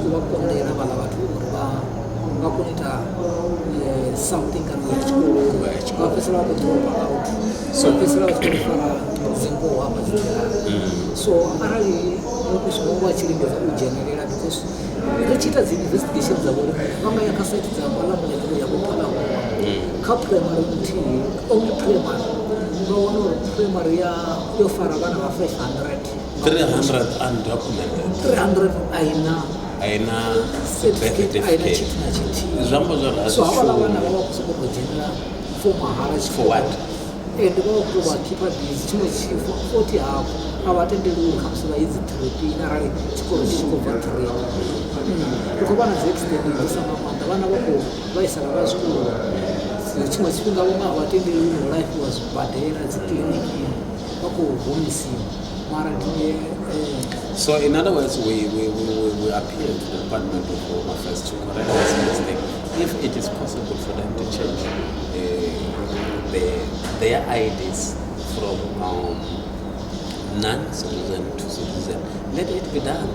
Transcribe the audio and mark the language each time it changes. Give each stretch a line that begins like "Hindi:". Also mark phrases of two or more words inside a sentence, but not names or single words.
Venda: khou vha konḓela havhaḽa vhathu uri vha kone u ita something kana u ya tshikoloni vha fhedzisela vha khou
English: dropa out
Venda: so fhedzisela vha tshi khou fara dzingoho hafha dzi ḓirani so arali muvhuso wo vha tshi lingedza u dzhenelela because ri tshi ita dzi investigation dza vhori vha nga ya kha site dza phalamennde ya vhophalamo kha primary nthihi only primary vha wana uri primary yo fara vhana vha 500
English: 300 undocumented.
Venda: 300 aina
English: certificate.
Venda: tshithu na tshithihi so havhaḽa vhana vha vha khou sokou tou dzhenela for mahala
English: For what?
Venda: and vha vha khou vha khipha bizi tshiṅwe tshifo futhi hafhu a vha tendeli uri khamusi vha ye dzi tripini arali tshikolo tshi tshi khou bva trip ri khou vha na dzi accident nnzisa nga maanḓa vhana vha khou vhaisala vha zwikoloni tshiṅwe tshifhinga vhoṅwe a vha tendeli uri hu lafhiwa zwibadela dzi kiḽiniki vha khou humisiwa mara ndi
English: So in other words, we appeal to the Department of Home Affairs to correct this mistake. If it is possible for them to change their IDs from non-citizen to citizen, let it be done.